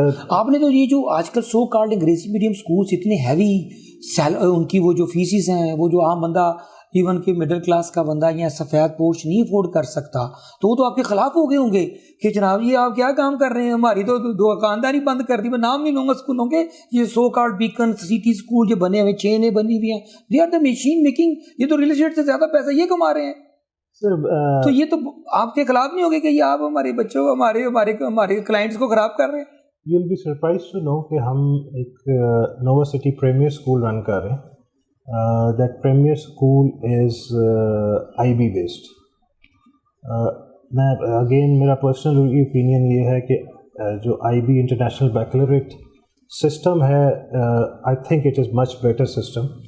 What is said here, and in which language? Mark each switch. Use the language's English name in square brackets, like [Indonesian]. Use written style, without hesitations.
[Urdu] آپ نے تو یہ جو آج کل سو کالڈ انگریزی میڈیم اسکولس اتنے ہیوی ان کی وہ جو فیسز ہیں وہ جو عام بندہ ایون کہ مڈل کلاس کا بندہ یا سفید پوش نہیں افورڈ کر سکتا تو وہ تو آپ کے خلاف ہو گئے ہوں گے کہ جناب یہ آپ کیا کام کر رہے ہیں, ہماری تو دکانداری بند کر دی. میں نام نہیں لوں گا اسکولوں کے, یہ so called bacon city school جو بنے ہوئے چینیں بنی ہوئی ہیں, [English] they are the machine making, [Urdu] یہ تو ریل اسٹیٹ سے زیادہ پیسہ یہ کما رہے ہیں. تو یہ تو آپ کے خلاف نہیں ہوگے کہ یہ آپ ہمارے بچوں کو ہمارے کلائنٹس کو خراب کر رہے ہیں. [English] you will be surprise to know [Urdu] کہ ہم ایک نووا سٹی پریمیئر اسکول رن کر رہے ہیں. [English] That premier school is IB based. [Urdu] میں اگین میرا پرسنل اوپینین یہ ہے کہ جو IB انٹرنیشنل بیکلریٹ سسٹم ہے [English] I think it is much better system.